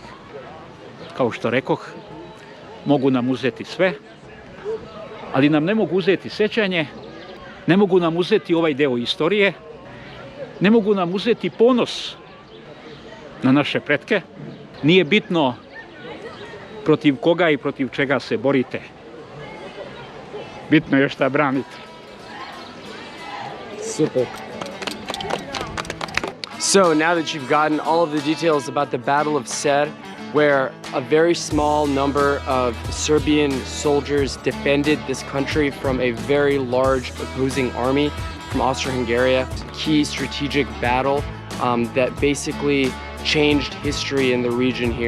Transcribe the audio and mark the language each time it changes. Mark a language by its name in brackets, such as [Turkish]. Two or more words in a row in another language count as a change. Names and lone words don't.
[Serbian] Kao što rekoh, mogu nam uzeti sve, ali nam ne mogu uzeti sećanje, ne mogu nam uzeti ovaj deo istorije, ne mogu nam uzeti ponos na naše pretke. Nije bitno protiv koga i protiv čega se borite. Bitno je šta branite. Super. [English] So now that you've gotten all of the details about the Battle of Ser, where a very small number of Serbian soldiers defended this country from a very large opposing army from Austro-Hungary, key strategic battle that basically changed history in the region here.